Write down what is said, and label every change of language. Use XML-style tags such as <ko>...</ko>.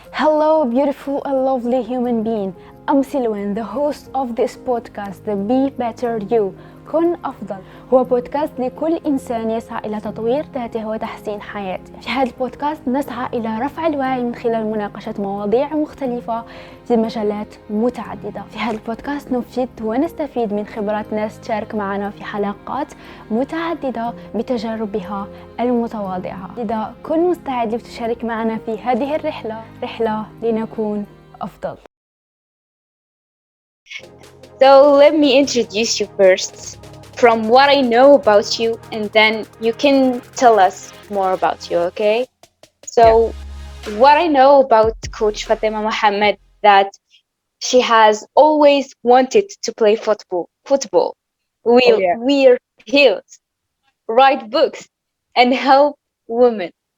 <en>Hello, beautiful and lovely human being. I'm Silwan, the host of this podcast, the Be Better You.</en> <ar>كن أفضل هو بودكاست لكل إنسان يسعى إلى تطوير ذاته وتحسين حياته. في هذا البودكاست نسعى إلى رفع الوعي من خلال مناقشة مواضيع مختلفة في مجالات متعددة. في هذا البودكاست نفيد ونستفيد من خبرات ناس تشارك معنا في حلقات متعددة بتجاربها المتواضعة. لذا كن مستعد لتشارك معنا في هذه رحلة لنكون أفضل.</ar> <en>So let me introduce you first from what I know about you, and then you can tell us more about you, okay? So what I know about Coach Fatima Mohammed, that she has always wanted to play football, wear heels, write books, and help women.</en>